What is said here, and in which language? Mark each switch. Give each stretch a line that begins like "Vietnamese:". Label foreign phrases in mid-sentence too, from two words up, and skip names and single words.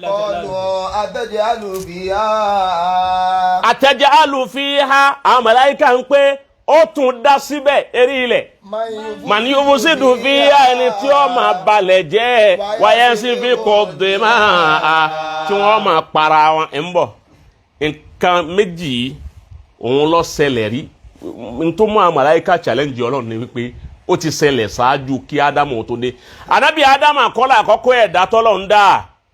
Arabic: أتجعل فيها
Yoruba: àwọn màláíkà ń pé ó tún dá síbẹ̀ eré ilẹ̀
Arabic: من يفسد فيها
Yoruba: ẹni tí ó máa balẹ̀ jẹ́ wáyé sí fi kò dé máa tí wọ́n máa para wọn ń bọ̀ nǹkan méjì òun lọ ṣẹlẹ̀ rí tó mú àwọn màláíkà challenge Ọlọ́run ni wípé ó ti ṣẹlẹ̀ ṣáájú kí Ádámù tó dé ànábì Ádámù àkọ́lá àkọ́kọ́ ẹ̀dá tọ́lọ́run dá